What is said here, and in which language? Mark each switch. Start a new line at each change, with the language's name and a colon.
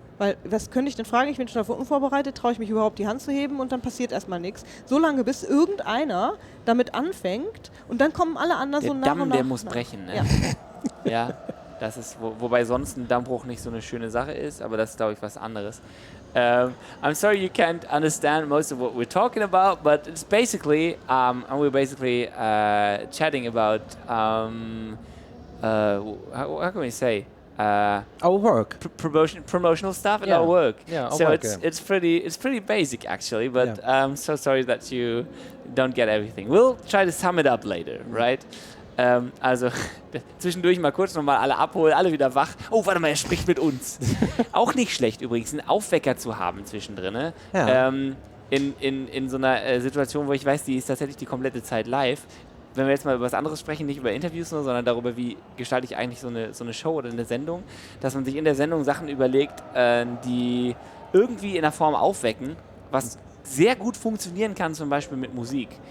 German: Weil, was könnte ich denn fragen? Ich bin schon davon unvorbereitet, traue ich mich überhaupt die Hand zu heben und dann passiert erstmal nichts. So lange, bis irgendeiner damit anfängt und dann kommen alle anderen so nach und nach. Der muss brechen, ne? Ja. Ja, das ist, wobei sonst ein Dammbruch nicht so eine schöne Sache ist, aber das ist, glaube ich, was anderes.
English: I'm sorry you can't understand most of what we're talking about, but it's basically, we're basically chatting about, how can we say? Our work. Promotional stuff and Yeah. our work. Yeah, our so work, it's pretty basic actually, but I'm so sorry that you don't get everything. We'll try to sum it up later, right?
German: Also zwischendurch mal kurz nochmal alle abholen, alle wieder wach. Oh, warte mal, er spricht mit uns. Auch nicht schlecht übrigens, einen Aufwecker zu haben zwischendrin. Ne? Ja. In so einer Situation, wo ich weiß, die ist tatsächlich die komplette Zeit live. Wenn wir jetzt mal über was anderes sprechen, nicht über Interviews, sondern darüber, wie gestalte ich eigentlich so eine Show oder eine Sendung, dass man sich in der Sendung Sachen überlegt, die irgendwie in der Form aufwecken, was sehr gut funktionieren kann, zum Beispiel mit Musik.